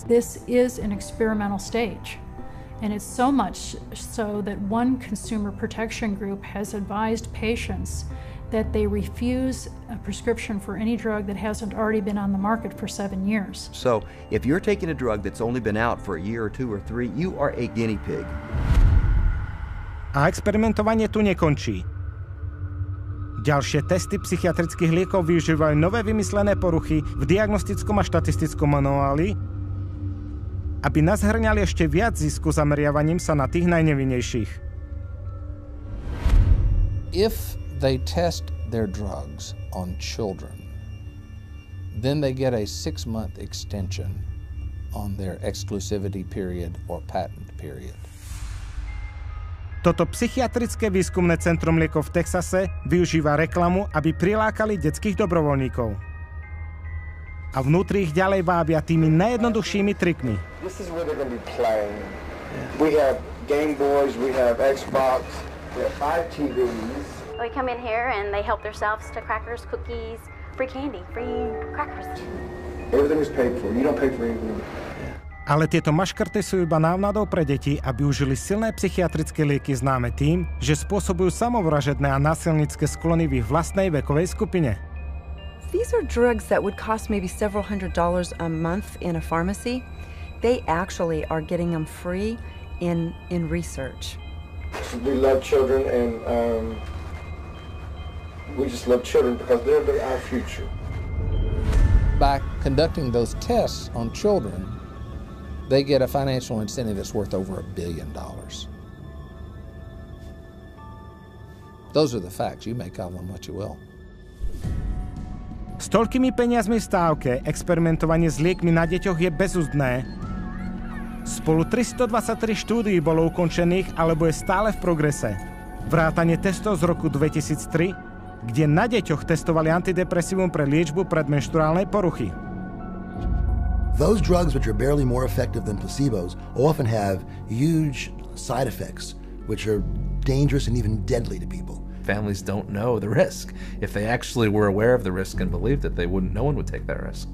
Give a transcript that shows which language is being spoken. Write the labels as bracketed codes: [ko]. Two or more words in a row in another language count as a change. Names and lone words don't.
[en] This is an experimental stage, and it's so much so that one consumer protection group has advised patients that they refuse a prescription for any drug that hasn't already been on the market for 7 years. So if you're taking a drug that's only been out for a year or 2 or 3, you are a guinea pig. [sk] A experimentovanie tu nekončí. Ďalšie testy psychiatrických liekov využívajú nové vymyslené poruchy v diagnostickom a štatistickom manuáli, aby nazhrňali ešte viac zisku zameriavaním sa na tých najnevinnejších. [en] If they test their drugs on children, then they get a 6-month extension on their exclusivity period or patent period. [sk] Toto psychiatrické výskumné centrum liekov v Texase využíva reklamu, aby prilákali detských dobrovoľníkov. A vnútri ich ďalej vábia tými najjednoduchšími trikmi. [en] This is where they're going to be playing. We have Game Boys, we have Xbox, we have 5 TVs. They come in here and they help themselves to crackers, cookies, free candy, free crackers. Everything is paid for. You don't pay for anything. [sk] Ale tieto maškrty sú iba návnadou pre deti, aby užili silné psychiatrické lieky známe tým, že spôsobujú samovražedné a násilnícke sklony v ich vlastnej vekovej skupine. [en] These are drugs that would cost maybe several $100s a month in a pharmacy. They actually are getting them free in research. We love children and we just love children because they're our future. By conducting those tests on children, they get a financial incentive that's worth over $1 billion. Those are the facts. You make of them what you will. [sk] S toľkými peniazmi v stávke experimentovanie s liekmi na deťoch je bezúzdné. Spolu 323 štúdií bolo ukončených alebo je stále v progrese. Vrátane testov z roku 2003, kde na deťoch testovali antidepresívum pre liečbu predmenštruálnej poruchy. [en] Those drugs which are barely more effective than placebos often have huge side effects which are dangerous and even deadly to people. Families don't know the risk. If they actually were aware of the risk and believed it, no one would take that risk.